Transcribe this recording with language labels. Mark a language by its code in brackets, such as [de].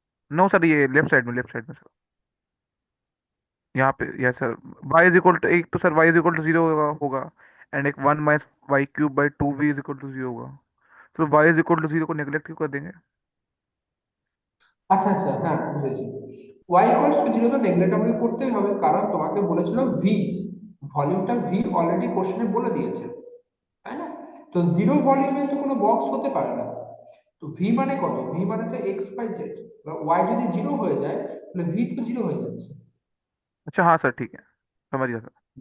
[hi] No sir, ये left side में sir, यहाँ पे yes sir. Y is equal to, एक तो sir Y is equal to zero होगा एंड एक one minus Y cube by two we is equal to zero होगा। तो Y is equal to zero को नेगलेक्ट क्यों कर देंगे? [bn] আচ্ছা আচ্ছা, হ্যাঁ বুঝেছি। y ইকুয়ালস টু জিরো তো নেগলেক্ট আমাকে করতেই হবে, কারণ তোমাকে বলেছিল v, ভলিউমটা v অলরেডি কোশ্চেনে বলে দিয়েছে, তাই না? তো জিরো ভলিউমে তো কোনো বক্স হতে পারে না। তো ভি মানে কত? ভি মানে তো এক্স বাই জেড। ওয়াই যদি জিরো হয়ে যায় তাহলে ভি তো জিরো হয়ে যাচ্ছে। [hi] अच्छा हाँ सर ठीक है, समझ गया सर।